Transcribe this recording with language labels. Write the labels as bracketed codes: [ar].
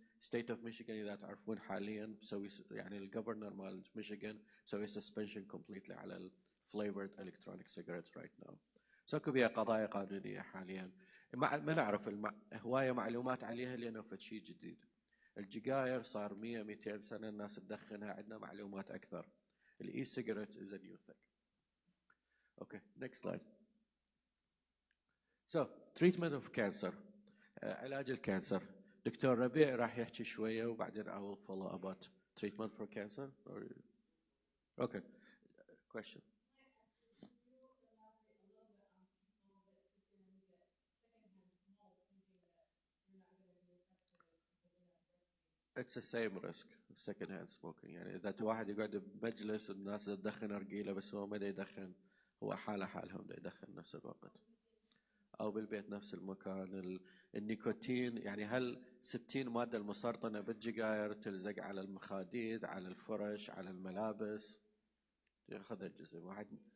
[ar] ستيت اوف ميشيغان اذا تعرفون حاليا مسوي يعني الجفرنر مال ميشيغان مسوي سسبنشن كومبليتلي على الفليفرد الكترونيك سيجاريت [en] Right now. [ar] ساكو بها قضايا قانونية حاليا ما نعرف هواية معلومات عليها لانه فد شيء جديد. الجيجاير صار 100-200 سنة الناس تدخنها, عندنا معلومات اكثر. [en] The e-cigarette is a new thing. Okay, next slide. So, treatment of cancer. [ar] علاج الكانسر. دكتور ربيع راح يحكي شوية وبعدين [en] I will follow about treatment for cancer. Okay, question. It's the same risk, second hand smoking. [ar] يعني إذا واحد يقعد بمجلس والناس تدخن أرجيلة بس هو ما يدخن, هو حالة حالهم دا يدخن نفس الوقت. أو بالبيت نفس المكان. النيكوتين يعني هل 60 مادة المسرطنة بالجيجاير تلزق على المخاديد, على الفرش, على الملابس, ياخذ الجسم واحد.